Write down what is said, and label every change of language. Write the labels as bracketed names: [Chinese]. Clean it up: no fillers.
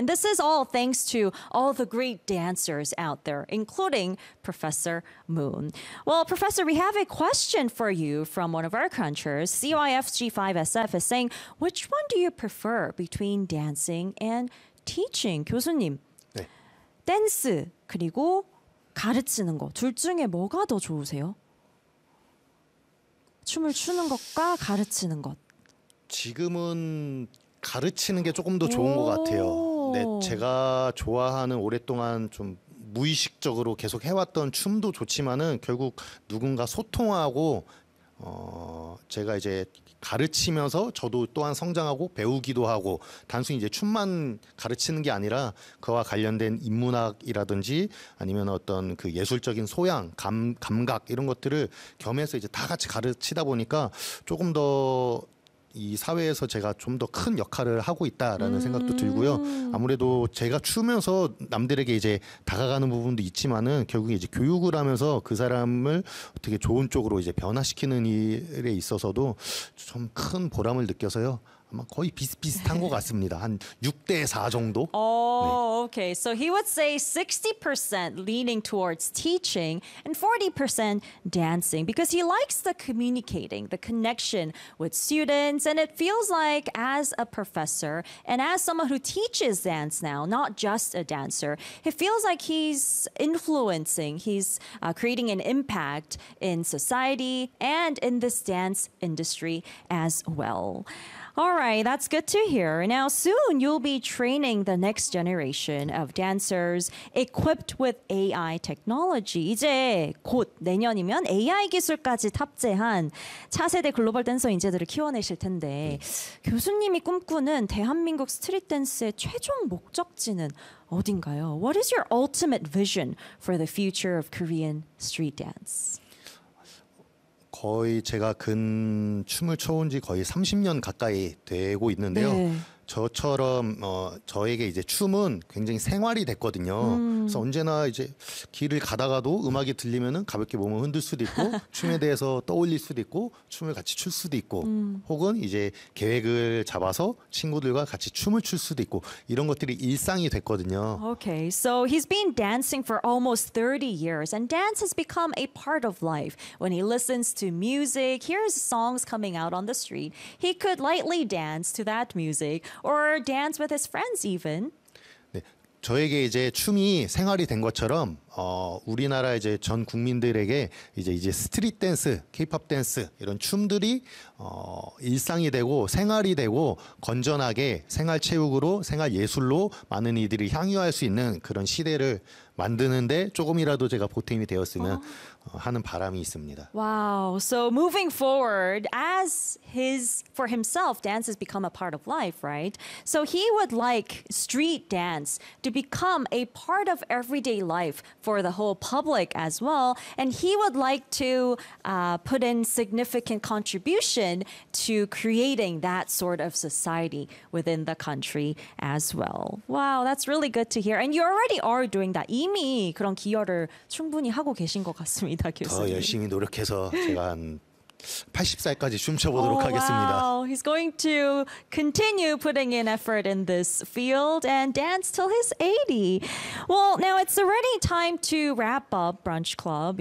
[English] And this is all thanks to all the great dancers out there, including Professor Moon. Well, Professor, we have a question for you from one of our crunchers. CYFG5SF is saying, which one do you prefer between dancing and teaching? [Korean] 교수님, 네. 댄스 그리고 가르치는 거 둘 중에 뭐가 더 좋으세요? 춤을 추는 것과 가르치는 것. 지금은 가르치는 게 조금 더 좋은 것 같아요. 네, 제가 좋아하는 오랫동안 좀 무의식적으로 계속 해왔던 춤도 좋지만은 결국 누군가 소통하고 제가 이제 가르치면서 저도 또한 성장하고 배우기도 하고 단순히 이제 춤만 가르치는 게 아니라 그와 관련된 인문학이라든지 아니면 어떤 그 예술적인 소양, 감각 이런 것들을 겸해서 이제 다 같이 가르치다 보니까 조금 더 이 사회에서 제가 좀 더 큰 역할을 하고 있다라는 생각도 들고요. 아무래도 제가 추면서 남들에게 이제 다가가는 부분도 있지만은 결국에 이제 교육을 하면서 그 사람을 어떻게 좋은 쪽으로 이제 변화시키는 일에 있어서도 좀 큰 보람을 느껴서요. 아마 거의 비슷비슷한 것 같습니다. 한 6대 4 정도. [English] Oh, okay. So he would say 60% leaning towards teaching and 40% dancing because he likes the communicating, the connection with students. And it feels like as a professor and as someone who teaches dance now, not just a dancer, it feels like he's influencing, he's creating an impact in society and in this dance industry as well. All right, that's good to hear. Now, soon you'll be training the next generation of dancers equipped with AI technology. [Korean] 이제 곧 내년이면 AI 기술까지 탑재한 차세대 글로벌 댄서 인재들을 키워내실 텐데 교수님이 꿈꾸는 대한민국 스트릿 댄스의 최종 목적지는 어딘가요? [English] What is your ultimate vision for the future of Korean street dance? [Korean] 거의 제가 근 춤을 춰온 지 거의 30년 가까이 되고 있는데요. 네. 저처럼 저에게 이제 춤은 굉장히 생활이 됐거든요. 그래서 언제나 이제 길을 가다가도 음악이 들리면은 가볍게 몸을 흔들 수도 있고 춤에 대해서 떠올릴 수도 있고 춤을 같이 출 수도 있고 혹은 이제 계획을 잡아서 친구들과 같이 춤을 출 수도 있고 이런 것들이 일상이 됐거든요. [English] Okay, so he's been dancing for almost 30 years and dance has become a part of life. When he listens to music, hears songs coming out on the street, he could lightly dance to that music. Or dance with his friends even. [Korean] 네, 저에게 이제 춤이 생활이 된 것처럼 우리나라 이제 전 국민들에게 이제 스트릿 댄스, 케이팝 댄스 이런 춤들이 일상이 되고 생활이 되고 건전하게 생활 체육으로 생활 예술로 많은 이들이 향유할 수 있는 그런 시대를 만드는데 조금이라도 제가 보탬이 되었으면 하는 바람이 있습니다. [English] Wow. So moving forward, as for himself, dance has become a part of life, right? So he would like street dance to become a part of everyday life for the whole public as well. And he would like to put in significant contribution to creating that sort of society within the country as well. Wow. That's really good to hear. And you already are doing that. [Korean] 이미 그런 기여를 충분히 하고 계신 것 같습니다, 교수님. 더 열심히 노력해서 제가 한 80살까지 춤춰보도록 하겠습니다. [English] Wow. He's going to continue putting in effort in this field and dance till he's 80. Well, now it's already time to wrap up Brunch Club.